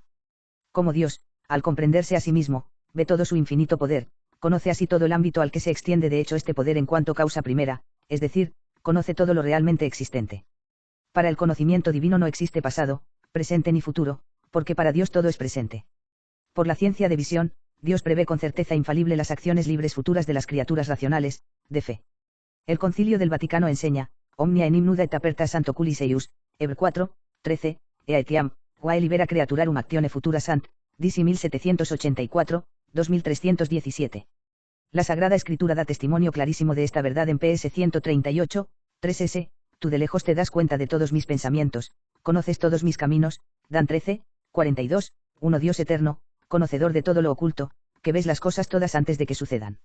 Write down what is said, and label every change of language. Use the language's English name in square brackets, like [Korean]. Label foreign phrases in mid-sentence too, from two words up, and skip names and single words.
[Spanish] Como Dios, al comprenderse a sí mismo, ve todo su infinito poder, conoce así todo el ámbito al que se extiende de hecho este poder en cuanto causa primera, es decir, conoce todo lo realmente existente. Para el conocimiento divino no existe pasado, presente ni futuro, porque para Dios todo es presente. Por la ciencia de visión, Dios prevé con certeza infalible las acciones libres futuras de las criaturas racionales, de fe. El Concilio del Vaticano enseña, [Latin] omnia enim nuda et aperta santo culis eius, Hebr 4, 13, ea etiam, quae libera creaturarum actione futura sant, DC 1784, 2317. [Spanish] La Sagrada Escritura da testimonio clarísimo de esta verdad en PS 138, 3S, tú de lejos te das cuenta de todos mis pensamientos, conoces todos mis caminos. Dan 13, 42, 1 Dios eterno, conocedor de todo lo oculto, que ves las cosas todas antes de que sucedan.